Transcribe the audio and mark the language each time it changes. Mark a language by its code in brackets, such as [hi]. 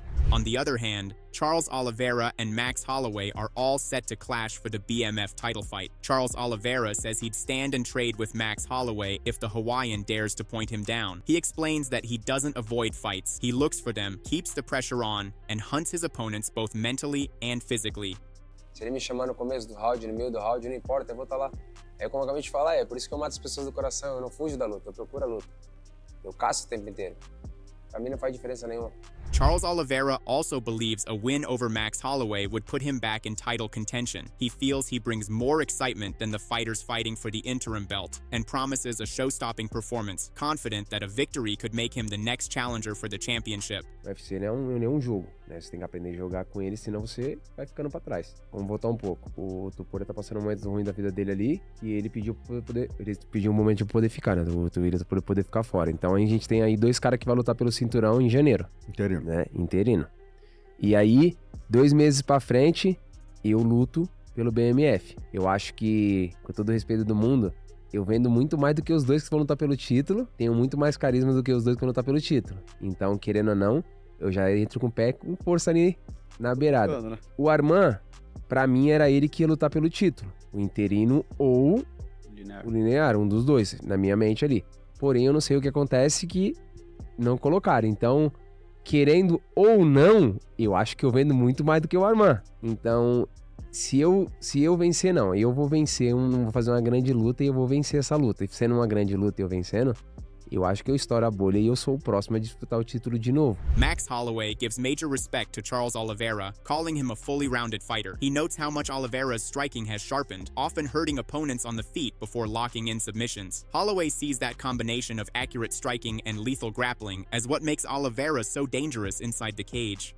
[en] On the other hand, Charles Oliveira and Max Holloway are all set to clash for the BMF title fight. Charles Oliveira says he'd stand and trade with Max Holloway if the Hawaiian dares to point him down. He explains that he doesn't avoid fights. He looks for them, keeps the pressure on, and hunts his opponents both mentally and physically. [pt] Se ele me chamar no começo do round, no meio do round, não importa, eu vou estar lá. É como eu acabei de falar, é por isso que eu mato as pessoas do coração, eu não fujo da luta, eu procuro a luta. Eu caço o tempo inteiro. Pra mim não faz diferença nenhuma. [en] Charles Oliveira also believes a win over Max Holloway would put him back in title contention. He feels he brings more excitement than the fighters fighting for the interim belt and promises a show-stopping performance, confident that a victory could make him the next challenger for the championship. [pt] O UFC não é um jogo, né? Você tem que aprender a jogar com ele, senão você vai ficando pra trás. Vamos voltar um pouco. O Topuria tá passando um momento ruim da vida dele ali e ele pediu um momento de poder ficar, né? O Ilia Topuria poder ficar fora. Então a gente tem aí 2 caras que vão lutar pelo cinturão em janeiro. Interino. Né? Interino. E aí, 2 meses pra frente, eu luto pelo BMF. Eu acho que, com todo o respeito do mundo, eu vendo muito mais do que os 2 que vão lutar pelo título, tenho muito mais carisma do que os 2 que vão lutar pelo título. Então, querendo ou não, eu já entro com o pé com força ali na beirada. Né? O Arman, pra mim, era ele que ia lutar pelo título. O interino ou o linear, um dos 2, na minha mente ali. Porém, eu não sei o que acontece que não colocaram. Então, querendo ou não, eu acho que eu vendo muito mais do que o Arman. Então, se eu vencer, não. Eu vou vencer, vou fazer uma grande luta e eu vou vencer essa luta. E sendo uma grande luta e eu vencendo, eu acho que eu estouro a bolha e eu sou o próximo a disputar o título de novo. [en] Max Holloway gives major respect to Charles Oliveira, calling him a fully rounded fighter. He notes how much Oliveira's striking has sharpened, often hurting opponents on the feet before locking in submissions. Holloway sees that combination of accurate striking and lethal grappling as what makes Oliveira so dangerous inside the cage.